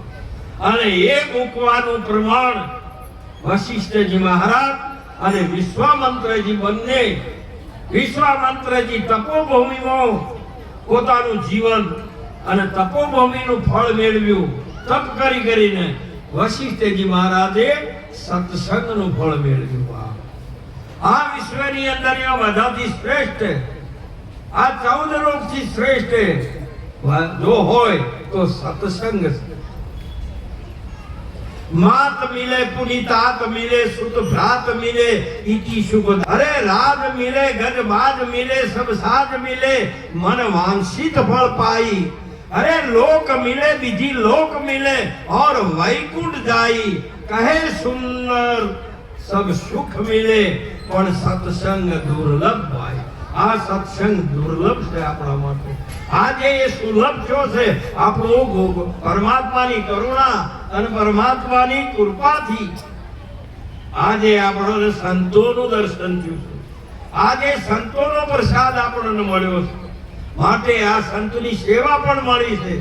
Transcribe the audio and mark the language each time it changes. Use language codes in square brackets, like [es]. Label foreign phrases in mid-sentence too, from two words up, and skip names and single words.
[gu] અને એ મૂકવાનું પ્રમાણ વશિષ્ઠજી મહારાજ અને વિશ્વામિત્રજી બંને, વિશ્વામિત્રજી તપોભૂમિમાં પોતાનું જીવન અને તપોભૂમિનું ફળ મેળવ્યું તપ કરી કરીને. વશિષ્ઠજી મહારાજે સત્સંગનું ફળ મેળવ્યું. આ વિશ્વની અંદર બધાથી શ્રેષ્ઠ, આ 14 લોકથી શ્રેષ્ઠ જો હોય તો સત્સંગ છે. [hi] मात मिले पुनीतात मिले सुत भ्रात मिले इति शुभ. अरे राज मिले गजबाज मिले सब साज मिले मन वांछित फल पाई. अरे लोक मिले विधि लोक मिले और वैकुंठ जाई. कहे सुंदर सब सुख मिले पण सत्संग दुर्लभ भाई. [gu] આ સત્સંગ દુર્લભ છે આપણા માટે. આજે એ સુલભ થયો છે આપણું પરમાત્માની કરુણા અને પરમાત્માની કૃપાથી. આજે આપણને સંતોનું દર્શન થયું છે, આજે સંતોનો પ્રસાદ આપણને મળ્યો છે, માટે આ સંતની સેવા પણ મળી છે.